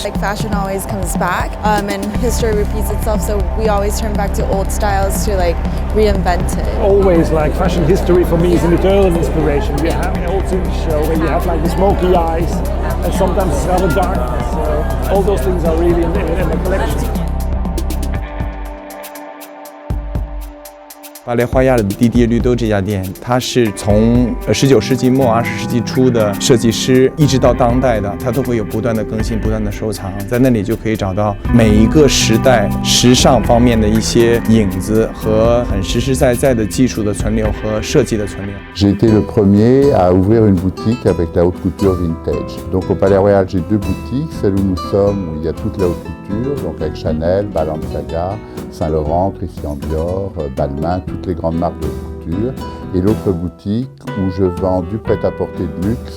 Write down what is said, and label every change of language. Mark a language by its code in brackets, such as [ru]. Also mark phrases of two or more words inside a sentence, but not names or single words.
[en] Like fashion always comes back and history repeats itself, so we always turn back to old styles to like reinvent it. Always like fashion history for me is an eternal inspiration. We have an old TV show where you have like the smoky eyes and sometimes it's rather darkness. All those things are really in the collection. [zh] 巴黎花亚的迪迪绿洲这家店，它是从19世纪末20世纪初的设计师，一直到当代的，它都会有不断的更新、不断的收藏，在那里就可以找到每一个时代时尚方面的一些影子和很实实在在的技术的存留和设计的存留。 [fr] J'ai été le premier à ouvrir une boutique avec la haute couture vintage. Donc au Palais Royal, j'ai deux boutiques, celle où nous sommes, où il y a toute la haute couture, donc avec Chanel, Balenciaga, Saint-Laurent, Christian Dior, Balmain, toutes les grandes marques de couture, et l'autre boutique où je vends du prêt-à-porter de luxe.